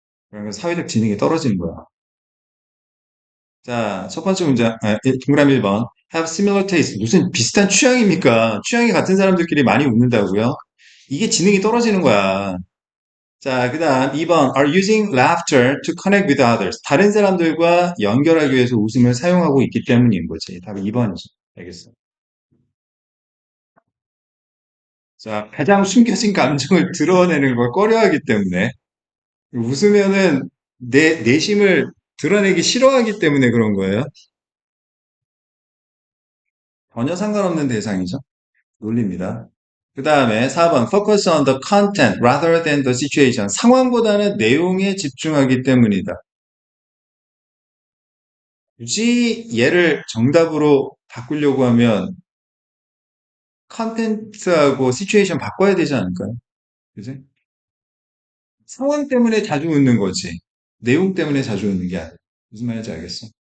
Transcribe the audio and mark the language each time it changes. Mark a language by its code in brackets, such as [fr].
[ko] 그러면 사회적 지능이 떨어지는 거야. 자, 첫 번째 문제, 동그라미 1번. [en] Have similar taste. [ko] 무슨 비슷한 취향입니까? 취향이 같은 사람들끼리 많이 웃는다고요? 이게 지능이 떨어지는 거야. 자, 그 다음 2번. [en] Are using laughter to connect with others. [ko] 다른 사람들과 연결하기 위해서 웃음을 사용하고 있기 때문인 거지. 답이 2번이지. 알겠어. 자, 가장 숨겨진 감정을 드러내는 걸 꺼려하기 때문에. 웃으면은 내 내심을 드러내기 싫어하기 때문에 그런 거예요. 전혀 상관없는 대상이죠. 논리입니다. 그 다음에 4번 [en] focus on the content rather than the situation. [ko] 상황보다는 내용에 집중하기 때문이다. 굳이 얘를 정답으로 바꾸려고 하면 컨텐츠하고 시츄에이션 바꿔야 되지 않을까요? 그지? 상황 때문에 자주 웃는 거지. 내용 때문에 자주 웃는 게 아니야. 무슨 말인지 알겠어?